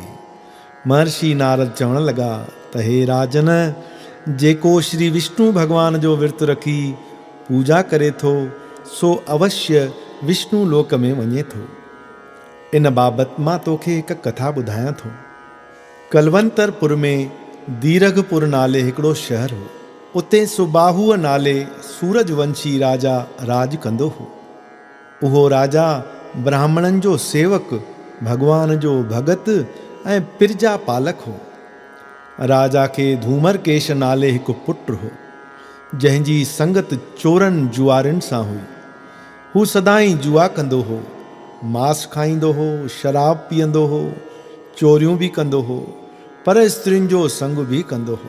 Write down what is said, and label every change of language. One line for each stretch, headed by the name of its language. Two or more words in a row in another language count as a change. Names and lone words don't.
Sindhi: महर्षि नारद चवण लॻा त हे राजन, जेको श्री विष्णु भगवान जो विर्त रखी पूजा करे थो सो अवश्य विष्णु लोक में वञे थो। इन बाबति मां तोखे हिकु कथा ॿुधायां थो। कलवंतरपुर में दीरघपुर नाले हिकिड़ो शहर हो। उते सुबाहुअ नाले सूरजवंशी राजा राज कंदो हो। उहो राजा ब्राह्मणनि जो सेवक, भगवान जो भगत ऐं प्रजा पालक हो। राजा खे धूमरकेश नाले हिकु पुटु हो, जंहिंजी संगत चोरनि जुआरियुनि सां हुई। हू सदाईं जुआ कंदो हो, मांस खाईंदो हो, शराब पीअंदो हो, चोरियूं बि कंदो हो, पर स्त्रियुनि जो संग बि कंदो हो।